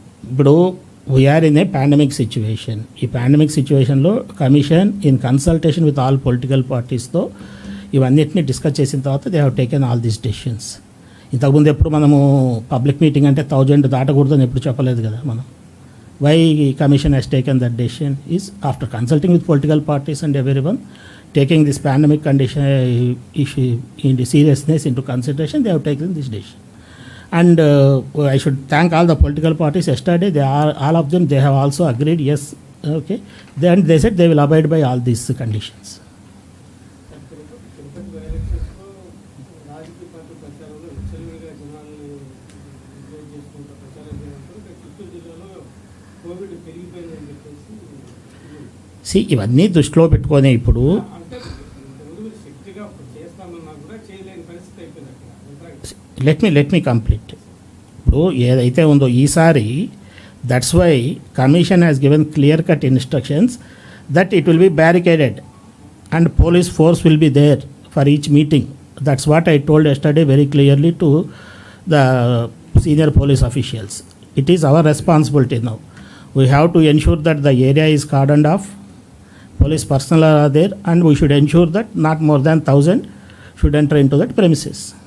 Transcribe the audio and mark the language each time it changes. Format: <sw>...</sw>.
<en>ఇప్పుడు we're in a pandemic situation. ఈ pandemic సిచ్యువేషన్లో commission in consultation with all political పార్టీస్తో</en> <te>ఇవన్నిటిని డిస్కస్ చేసిన తర్వాత</te> <en>They have taken all these decisions.</en> <te>ఇంతకుముందు ఎప్పుడు మనము పబ్లిక్ మీటింగ్ అంటే 1000 దాటకూడదని ఎప్పుడు చెప్పలేదు కదా మనం.</te> <en>Why commission has taken that decision is after consulting with political parties and everyone taking this pandemic condition issue in the seriousness into consideration, they have taken this decision. And I should thank all the political parties. Yesterday they are, all of them, they have also agreed, yes, okay, then they said they will abide by all these conditions.</en> <te>ఇవన్నీ దృష్టిలో పెట్టుకొని ఇప్పుడు</te> <en>Let me complete.</en> <te>ఇప్పుడు ఏదైతే ఉందో ఈసారి,</te> <en>That's why commission has given clear cut instructions that it will be barricaded and police force will be there for each meeting. That's what I told yesterday very clearly to the senior police officials. It is our responsibility now. We have to ensure that the area is cordoned off, police personnel are there, and we should ensure that not more than 1000 should enter into that premises.</en>